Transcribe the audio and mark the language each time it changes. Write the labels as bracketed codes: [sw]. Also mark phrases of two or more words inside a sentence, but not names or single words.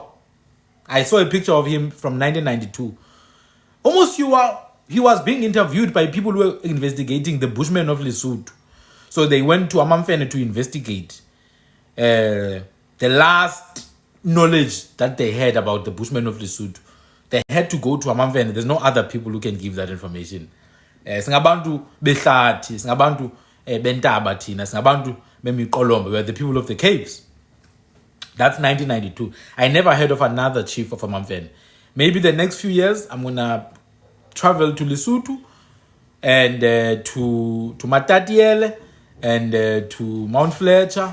[en] I saw a picture of him from 1992. Musiwa, he was being interviewed by people who were investigating the Bushmen of Lesotho. So they went to Amamfene to investigate the last knowledge that they had about the Bushmen of Lesotho. They had to go to Amamfene. There's no other people who can give that information. [xh] Singabantu behlathi, singabantu bentaba thina, singabantu bemiqolombe, [en] we're the people of the caves. That's 1992. I never heard of another chief of Amamfene. Maybe the next few years I'm gonna travel to Lesotho and to Matatiele and to Mount Fletcher.